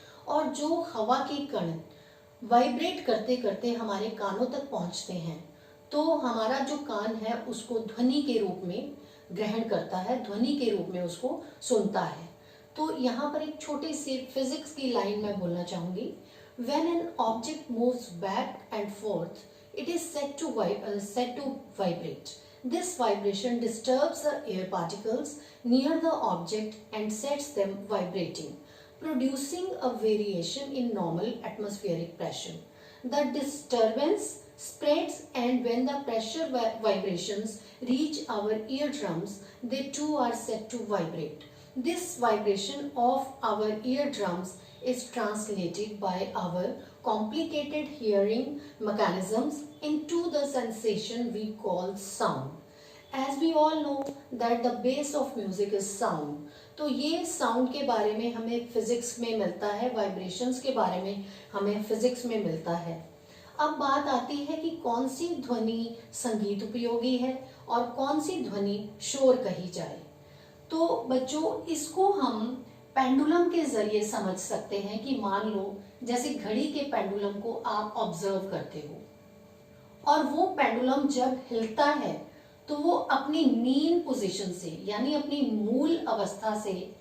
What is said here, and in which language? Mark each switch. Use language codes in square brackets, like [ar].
[hi] और जो हवा के कण वाइब्रेट करते करते हमारे कानों तक पहुंचते हैं तो हमारा जो कान है उसको ध्वनि के रूप में ग्रहण करता है, ध्वनि के रूप में उसको सुनता है। तो यहाँ पर एक छोटी सी फिजिक्स की लाइन मैं बोलना चाहूँगी। [en] When an object moves back and forth, it is said to vibrate. This vibration disturbs the air particles near the object and sets them vibrating, producing a variation in normal atmospheric pressure. The disturbance spreads, and when the pressure vibrations reach our eardrums, they too are said to vibrate. This vibration of our eardrums is translated by our complicated hearing mechanisms into the sensation we call sound. As we all know that the base of music is sound. [hi] तो ये sound के बारे में हमें physics में मिलता है, vibrations के बारे में हमें फिजिक्स में मिलता है। अब बात आती है कि कौन सी ध्वनि संगीत उपयोगी है और कौन सी ध्वनि शोर कही जाए। तो बच्चों, इसको हम पेंडुलम के जरिए समझ सकते हैं कि मान लो जैसे घड़ी के पेंडुलम को आप ऑब्जर्व करते हो और वो पेंडुलम जब हिलता है तो वो अपनी मीन पोजीशन से यानी अपनी मूल अवस्था से